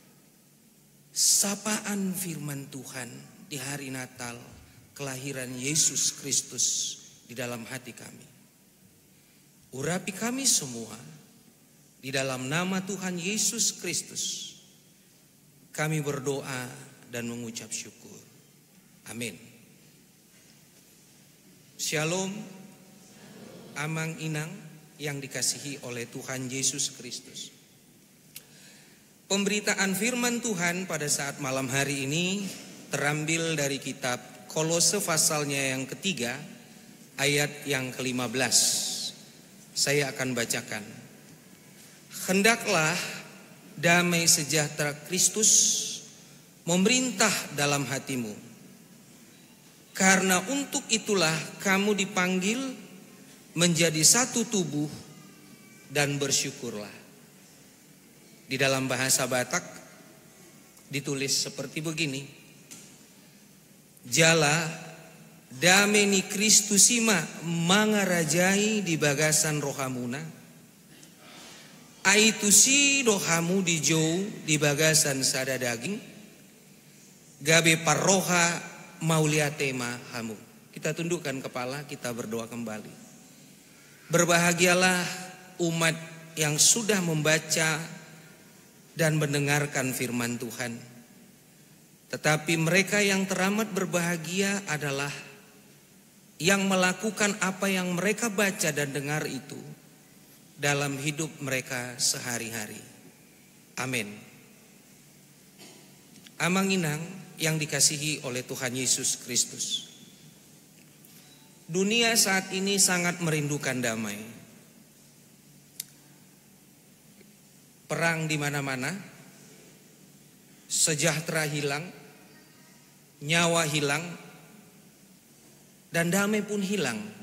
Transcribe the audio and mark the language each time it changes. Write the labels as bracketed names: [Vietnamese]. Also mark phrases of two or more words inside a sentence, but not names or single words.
[Indonesian] sapaan firman Tuhan di hari Natal kelahiran Yesus Kristus di dalam hati kami. Urapi kami semua di dalam nama Tuhan Yesus Kristus. Kami berdoa dan mengucap syukur. Amin. Shalom, [Batak Toba] amang inang [Indonesian] yang dikasihi oleh Tuhan Yesus Kristus. Pemberitaan firman Tuhan pada saat malam hari ini terambil dari kitab Kolose pasalnya yang ketiga, ayat yang ke-15. Saya akan bacakan. Hendaklah damai sejahtera Kristus memerintah dalam hatimu, karena untuk itulah kamu dipanggil menjadi satu tubuh, dan bersyukurlah. Di dalam bahasa Batak ditulis seperti begini. [Batak Toba] Jala dameni Kristusima mangarajai di bagasan rohamuna. Aitusi rohamu di jauh di bagasan sada daging. Gabe parroha mauliatema hamu. [Indonesian] Kita tundukkan kepala, kita berdoa kembali. Berbahagialah umat yang sudah membaca dan mendengarkan firman Tuhan. Tetapi mereka yang teramat berbahagia adalah yang melakukan apa yang mereka baca dan dengar itu dalam hidup mereka sehari-hari. Amin. [Batak Toba] Amang inang [Indonesian] yang dikasihi oleh Tuhan Yesus Kristus. Dunia saat ini sangat merindukan damai. Perang di mana-mana, sejahtera hilang, nyawa hilang, dan damai pun hilang.